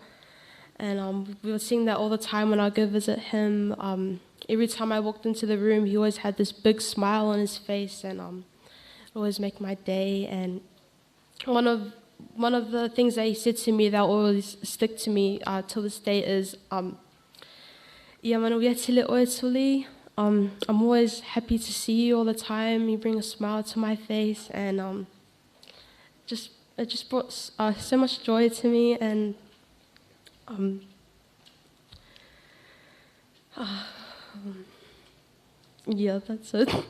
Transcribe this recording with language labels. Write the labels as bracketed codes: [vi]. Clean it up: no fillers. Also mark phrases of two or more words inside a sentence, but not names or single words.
[en] And we would sing that all the time when I go visit him. Every time I walked into the room, he always had this big smile on his face, and it always make my day. And one of the things that he said to me that always stick to me till this day is, [sm] "Ia manuia tele oe tuli." [en] I'm always happy to see you all the time. You bring a smile to my face, and it just brought so much joy to me. And yeah, that's it.